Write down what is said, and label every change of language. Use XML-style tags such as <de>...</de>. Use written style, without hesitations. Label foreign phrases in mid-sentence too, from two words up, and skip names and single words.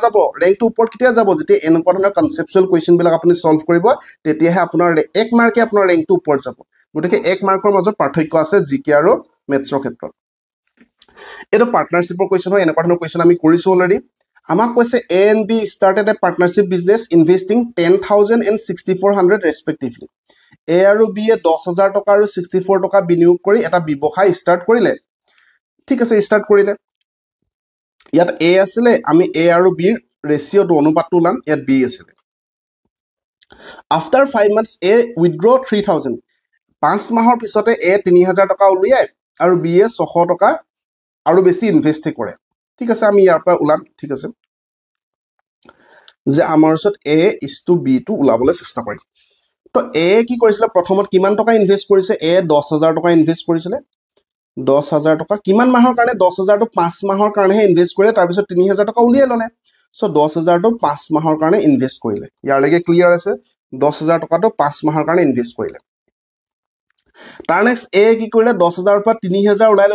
<as>যাব ৰেংকটো ওপৰ কেতিয়া যাব যেতিয়া এনেকুৱা ধৰণৰ</as> <en>conceptual question</en> <as>বিলাক আপুনি সলভ কৰিব তেতিয়াহে আপোনাৰ 1 মাৰ্কে আপোনাৰ ৰেংকটো ওপৰ যাব গতিকে 1 মাৰ্কৰ মাজত পাৰ্থক্য আছে জিকে আৰু মেথছৰ ক্ষেত্ৰত এটো পাৰ্টনাৰশ্বিপৰ কোৱেশ্চন হয় এনেকুৱা ধৰণৰ কোৱেশ্চন আমি কৰিছো অলৰেডি আমাক কৈছে</as> <en>A and B started a partnership business investing 10,000 and 6,400 respectively</en> <as>এ আৰু বি এ 10,000 টকা আৰু 64 টকা বিনিয়োগ কৰি এটা ব্যৱসায় ষ্টাৰ্ট কৰিলে ঠিক আছে ষ্টাৰ্ট কৰিলে ইয়াত এ আছিলে আমি এ আৰু বি ৰেশিওটো অনুপাতটো লাম ইয়াত বি আছিলে</as> <en>after 5 months a withdraw 3,000</en> <as>5 মাহৰ পিছতে এ 3,000 টকা উলিয়ায় আৰু বি এ 600 টকা আৰু বেছি ইনভেষ্ট কৰে ঠিক আছে আমি ইয়াৰ পৰা উলাম ঠিক আছে যে আমাৰ ওচৰত</as> <en>A is to B</en> <as>টু উলাবলৈ চেষ্টা কৰিম তো এ কি কৰিছিল প্ৰথমত কিমান টকা ইনভেষ্ট কৰিছে এ 10,000 টকা ইনভেষ্ট কৰিছিল 10,000 টকা কিমান মাহৰ কাৰণে 10,000 টো 5 মাহৰ কাৰণেহে ইনভেষ্ট কৰে তাৰ পিছত 3,000 টকা উলিয়াই ললে সো 10,000 টো 5 মাহৰ কাৰণে ইনভেষ্ট কৰিলে ইয়াৰ লাগে ক্লিয়াৰ আছে 10,000 টকাটো 5 মাহৰ কাৰণে ইনভেষ্ট কৰিলে তাৰ নেক্সট এ কি কৰিলে 10,000 পৰা 3,000 উলাই</as>